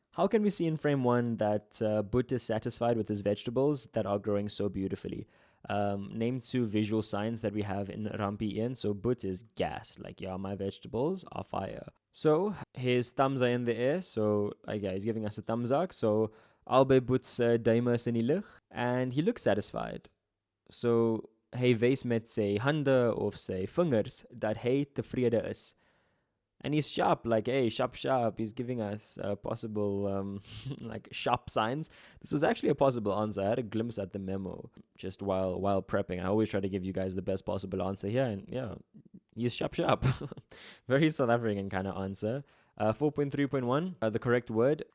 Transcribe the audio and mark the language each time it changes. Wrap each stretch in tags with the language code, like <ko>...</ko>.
<en>How can we see in frame 1 that Boet is satisfied with his vegetables that are growing so beautifully? Name 2 visual signs that we have in Rampie Ian. So Boet is gassed, like, yeah, my vegetables are fire. So his thumbs are in the air, so he's giving us a thumbs up.</en> <af>So albei Boet's duime is in die lug,</af> <en>and he looks satisfied.</en> <af>So hy wys met sy hande of sy vingers dat hy tevrede is.</af> <en>And he's sharp, like, hey, sharp. He's giving us possible, like, sharp signs. This was actually a possible answer. I had a glimpse at the memo just while prepping. I always try to give you guys the best possible answer here. And, yeah, he's sharp. Very South African kind of answer. 4.3.1, the correct word.</en>